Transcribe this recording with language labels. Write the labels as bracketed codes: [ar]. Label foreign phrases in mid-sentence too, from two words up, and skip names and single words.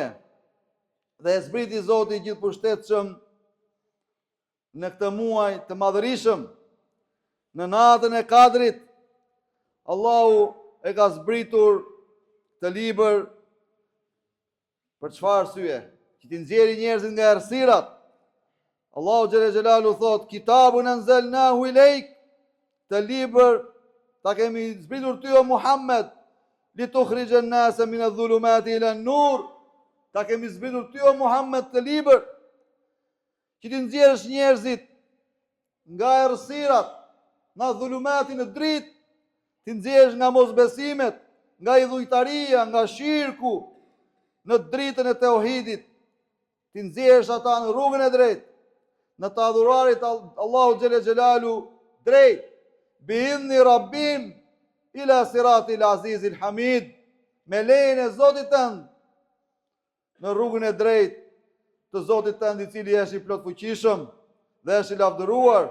[sq] Dhe e zbriti Zoti i gjithëpushtetshëm në këtë muaj të madhërisëm, në natën e Kadrit, Allahu e ka zbritur të libër për çfarë arsye? Që t'i nxjerrë njerëzit nga errësirat. [ar] الله جل جلاله [sq] thot, [ar] كتاب أنزلناه إليك, [sq] të libër ta kemi zbritur ty o Muhammed, [ar] لتخرج الناس من الظلمات إلى النور, ta [sq] kemi zbritur ty o Muhammed të libër që t'i nxjerrësh njerëzit nga errësirat, nga dhulumati në dritë, t'i nxjerrësh nga mosbesimet, nga idhujtaria, nga shirku, në dritën e tauhidit, t'i nxjerrësh ata në rrugën e drejtë, në të adhurarit [ar] الله جل جلاله [sq] drejt, [ar] بإذن ربهم إلى صراط العزيز الحميد, [sq] me lejen e Zotit tënd, në rrugën e drejtë të Zotit tënd, i cili është i plot fuqishëm dhe është i lavdëruar.